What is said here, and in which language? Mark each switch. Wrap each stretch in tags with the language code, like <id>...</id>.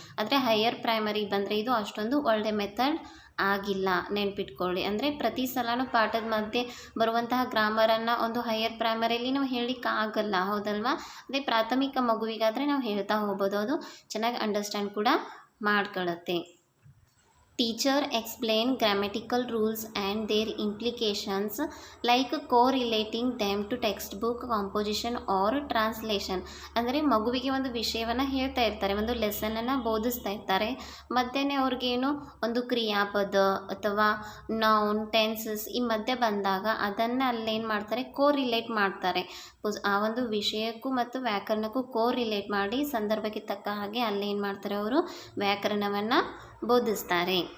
<kn>ಆದರೆ higher primary ಬಂದರೆ ಇದು ಅಷ್ಟೊಂದು ಒಳ್ಳೆ ಮೆಥಡ್ ಆಗಿಲ್ಲ, ನೆನ್ಪಿಟ್ಕೊಳ್ಳಿ. ಅಂದರೆ ಪ್ರತಿ ಸಲನೂ ಪಾಠದ ಮಧ್ಯೆ ಬರುವಂತಹ ಗ್ರಾಮರನ್ನು ಒಂದು ಹೈಯರ್ ಪ್ರೈಮರಿಯಲ್ಲಿ ನಾವು ಹೇಳಲಿಕ್ಕೆ ಆಗಲ್ಲ, ಹೌದಲ್ವಾ? ಅದೇ ಪ್ರಾಥಮಿಕ ಮಗುವಿಗಾದರೆ ನಾವು ಹೇಳ್ತಾ ಹೋಗ್ಬೋದು, ಅದು ಚೆನ್ನಾಗಿ ಅಂಡರ್ಸ್ಟ್ಯಾಂಡ್ ಕೂಡ ಮಾಡ್ಕೊಳ್ಳುತ್ತೆ.</kn> <en>Teacher explain grammatical rules and their implications like correlating them to textbook composition or translation.</en> <kn>ಅಂದರೆ ಮಗುವಿಗೆ ಒಂದು ವಿಷಯವನ್ನು ಹೇಳ್ತಾ ಇರ್ತಾರೆ, ಒಂದು ಲೆಸನನ್ನು ಬೋಧಿಸ್ತಾ ಇರ್ತಾರೆ, ಮಧ್ಯೆ ಅವ್ರಿಗೇನು ಒಂದು ಕ್ರಿಯಾಪದ ಅಥವಾ ನೌನ್, ಟೆನ್ಸಸ್ ಈ ಮಧ್ಯೆ ಬಂದಾಗ ಅದನ್ನು ಅಲ್ಲೇನು ಮಾಡ್ತಾರೆ, ಕೋರಿಲೇಟ್ ಮಾಡ್ತಾರೆ. ಆ ಒಂದು ವಿಷಯಕ್ಕೂ ಮತ್ತು ವ್ಯಾಕರಣಕ್ಕೂ ಕೋರಿಲೇಟ್ ಮಾಡಿ ಸಂದರ್ಭಕ್ಕೆ ತಕ್ಕ ಹಾಗೆ ಅಲ್ಲೇನು ಮಾಡ್ತಾರೆ, ಅವರು ವ್ಯಾಕರಣವನ್ನು ಬೋಧಿಸ್ತಾರೆ.</kn>